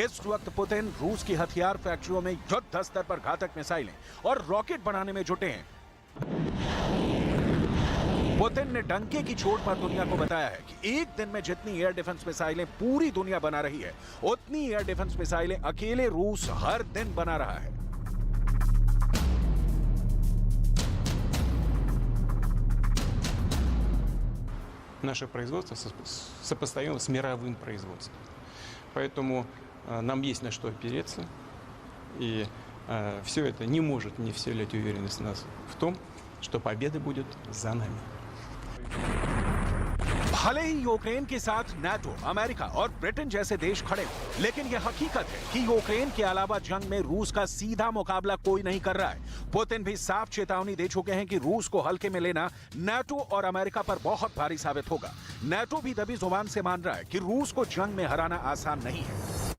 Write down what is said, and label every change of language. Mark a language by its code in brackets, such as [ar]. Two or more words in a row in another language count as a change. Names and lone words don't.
[hi] इस वक्त पुतिन रूस की हथियार फैक्ट्रियों में युद्ध स्तर पर घातक मिसाइलें और रॉकेट बनाने में जुटे हैं। पुतिन ने डंके की चोट पर दुनिया को बताया है कि एक दिन में जितनी एयर डिफेंस मिसाइलें पूरी दुनिया बना रही है, उतनी एयर डिफेंस मिसाइलें अकेले रूस हर दिन बना रहा है। [ru] Наше производство сопоставимо с мировым производством. Поэтому нам есть на что опереться. И все это не может не вселять уверенность нас в том, что победа будет за нами. [hi] भले ही यूक्रेन के साथ नाटो, अमेरिका और ब्रिटेन जैसे देश खड़े हों, लेकिन यह हकीकत है कि यूक्रेन के अलावा जंग में रूस का सीधा मुकाबला कोई नहीं कर रहा है। पुतिन भी साफ चेतावनी दे चुके हैं कि रूस को हल्के में लेना नाटो और अमेरिका पर बहुत भारी साबित होगा। नाटो भी दबी जुबान से मान रहा है कि रूस को जंग में हराना आसान नहीं है।